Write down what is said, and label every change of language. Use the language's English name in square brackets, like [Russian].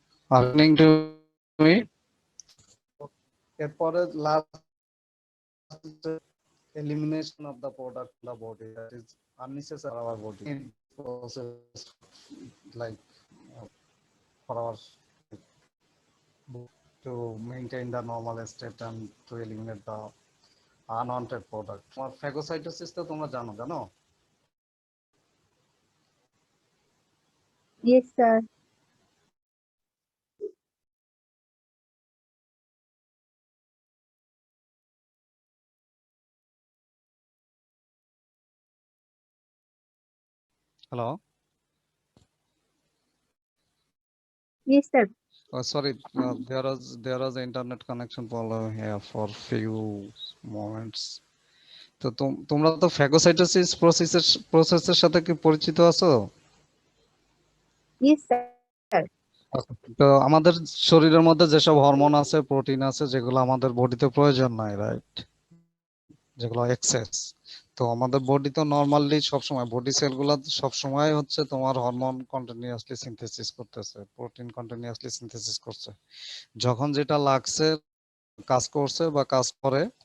[English] Are you listening to me? এরপরে last elimination of the product in the body that is unnecessary for our body in process, like for our to maintain the normal state and to eliminate the unwanted product. [Bangla] তোমার phagocytosis তো তোমরা জানো, জানো? [English] Yes, sir. Hello? Yes, sir. Oh, sorry, there was internet connection problem here for few moments. [Bangla] তো তোমরা তো phagocytosis প্রসেসের সাথে কি পরিচিত আছো? Yes, sir. তো আমাদের শরীরের মধ্যে যেসব হরমোন আছে, প্রোটিন আছে, যেগুলো আমাদের বডিতে প্রয়োজন নাই, রাইট, যেগুলো এক্সেস, তো আমাদের বডি তো নরমালি সবসময় বডি সেলগুলো সবসময় হচ্ছে তোমার হরমোন কন্টিনিউয়াসলি সিনথেসিস করতেছে, প্রোটিন কন্টিনিউয়াসলি সিনথেসিস করছে, যখন যেটা লাগছে কাজ করছে বা কাজ করে।